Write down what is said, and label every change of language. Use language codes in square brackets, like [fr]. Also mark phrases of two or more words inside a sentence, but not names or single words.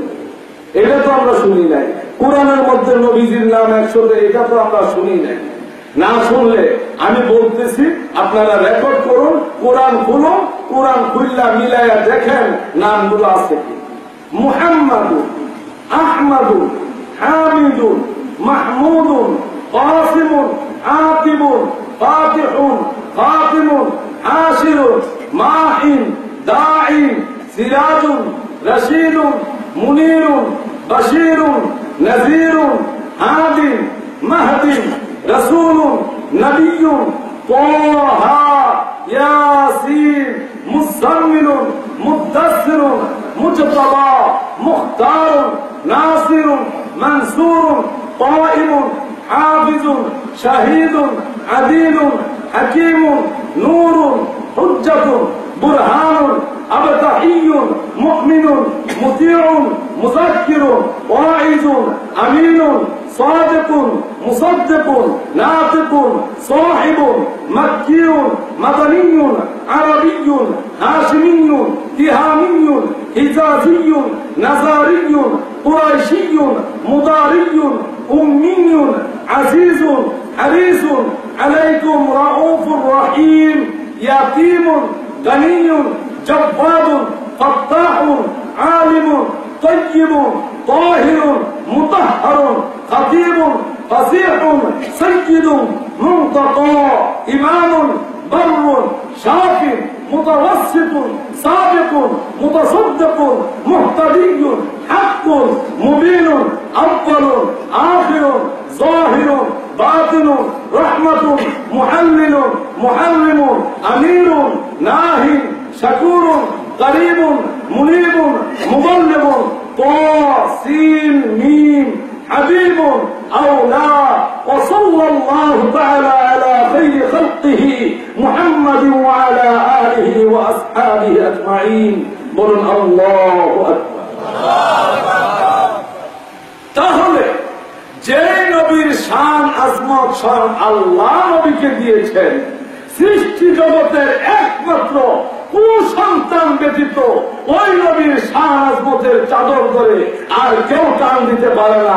[bn] এটা তো আমরা শুনি নাই। কোরআনের মধ্যে নবীজির নাম 100, এটা তো আমরা শুনি নাই। না শুনলে আমি বলতেছি, আপনারা রেকর্ড করুন, কোরআন খুলুন, কোরআন খুললা মিলাইয়া দেখেন নামগুলো আছে কি। মুহাম্মাদুন, আহমাদুন, হামিদুন, মাহমুদুন, কাসিমুন, আকিবুন, ফাতিহুন, খাতিমুন, হাশিরুন, মাহিন, দাঈন, সিরাজুন, রশিদুন, মুনীরুন, বশীরুন, নযীরুন, হাদিন, মাহদিন, রসুলুন, নবিয়্যুন, তাহা, ইয়াসিন, মুজাম্মিলুন, মুদ্দাসসিরুন, মুজতাবা, মুখতারুন, নাসিরুন, মানসুরুন, কাইমুন, হাফিজুন, শাহীদুন, আদিলুন, হাকীমুন, নূরুন, হুজ্জাতুন, বুরহানুন, আবতাহিয়ুন, মুমিনুন, মুতিউন, মুযাক্কিরুন, ওয়াইজুন, আমিনুন, সাদিকুন, মুসাদ্দিকুন, নাতিকুন, সাহিবুন, মাক্কিয়ুন, মাদানিয়ুন, আরাবিয়ুন, হাশিমিয়ুন, তিহামিয়ুন, হিজাজিয়ুন, নাজারিয়ুন, কুরাইশিয়ুন, মুদারিয়ুন, উম্মিয়ুন, আজিজুন, হারিসুন, [ar] عليكم رؤوف رحيم, [bn] ইয়াতীমুন, গনিয়ুন, জব্বারুন, ফাত্তাহুন, আলিমুন, তাইয়্যিবুন, তাহিরুন, মুতাহহারুন, খতীবুন, ফাসীহুন, সাইয়্যিদুন, মুনতাকা, ইমামুন, বাররুন, শাফিন, মুতাওয়াসসিতুন, সাবিকুন, মুতাসাদ্দিকুন, মুহতাদিয়ুন, হাক্কুন, মুবিনুন, আউয়ালুন, আখিরুন, যাহিরুন, বাতিনুন, রাহমাতুন, মুহাল্লিলুন, মুহাররিমুন, আমিরুন, নাহিন, শাকুরুন, করিবুন, মুনীবুন, মুবল্লিগুন, তাসিন মিম, হাবিবুন, আওলা। [ar] وصلى الله تعالى على خير خلقه محمد وعلى آله وأصحابه أجمعين. [bn] বলুন [ar] الله أكبر. [bn] তাহলে যে নবীর শান আজমত স্বয়ং আল্লাহ নবীকে দিয়েছেন, সৃষ্টি জগতের একমাত্র কুসন্তান ব্যতীত ওই নবীর শান আজমতের চাদর ধরে আর কেউ টান দিতে পারে না।